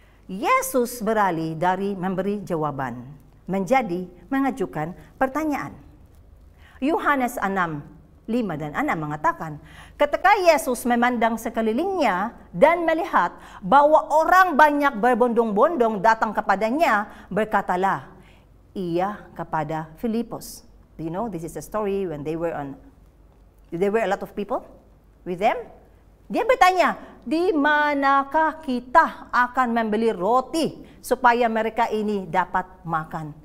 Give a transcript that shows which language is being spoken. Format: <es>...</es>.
<id>Yesus beralih dari memberi jawaban menjadi mengajukan pertanyaan. Yohanes 6 5 dan 6 mengatakan, ketika Yesus memandang sekelilingnya dan melihat bahwa orang banyak berbondong-bondong datang kepadanya, berkatalah ia kepada Filipus.</id> <en>Do you know, this is a story when there were a lot of people with them.</en> <id>Dia bertanya, di manakah kita akan membeli roti supaya mereka ini dapat makan?</id>